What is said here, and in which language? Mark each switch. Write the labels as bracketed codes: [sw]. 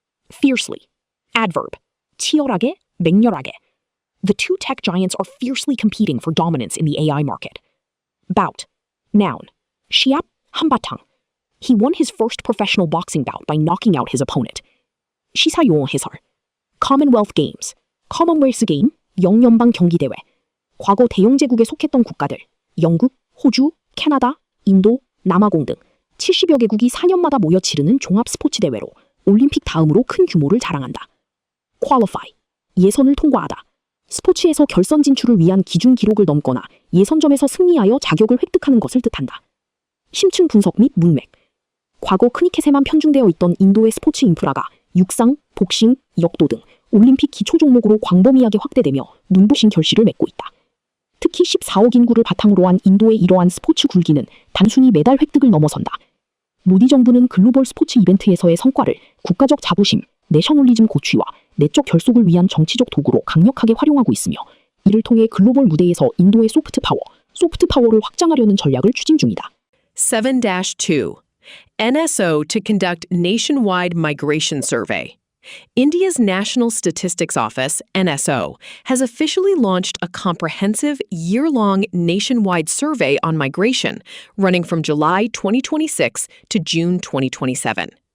[en] Fiercely. Adverb. [ko] 치열하게, 맹렬하게. [en] The two tech giants are fiercely competing for dominance in the AI market. Bout. Noun. [ko] 시합, 한바탕. [en] He won his first professional boxing bout by knocking out his opponent. [ko] 시사용어 해설. [en] Commonwealth Games. [ko] 커먼웰스 게임, 영연방 경기대회. 과거 대영제국에 속했던 국가들, 영국, 호주, 캐나다, 인도, 남아공 등 70여 개국이 4년마다 모여 치르는 종합 스포츠 대회로 올림픽 다음으로 큰 규모를 자랑한다. Qualify, 예선을 통과하다. 스포츠에서 결선 진출을 위한 기준 기록을 넘거나 예선점에서 승리하여 자격을 획득하는 것을 뜻한다. 심층 분석 및 문맥. 과거 크리켓에만 편중되어 있던 인도의 스포츠 인프라가 육상, 복싱, 역도 등 올림픽 기초 종목으로 광범위하게 확대되며 눈부신 결실을 맺고 있다. 특히 14억 인구를 바탕으로 한 인도의 이러한 스포츠 굴기는 단순히 메달 획득을 넘어선다. 모디 정부는 글로벌 스포츠 이벤트에서의 성과를 국가적 자부심, 내셔널리즘 고취와 내적 결속을 위한 정치적 도구로 강력하게 활용하고 있으며 이를 통해 글로벌 무대에서 인도의 소프트파워를 확장하려는 전략을 추진 중이다. [en] 7-2. NSO to conduct nationwide migration survey. India's National Statistics Office, NSO, has officially launched a comprehensive, year-long nationwide survey on migration, running from July 2026 to June 2027.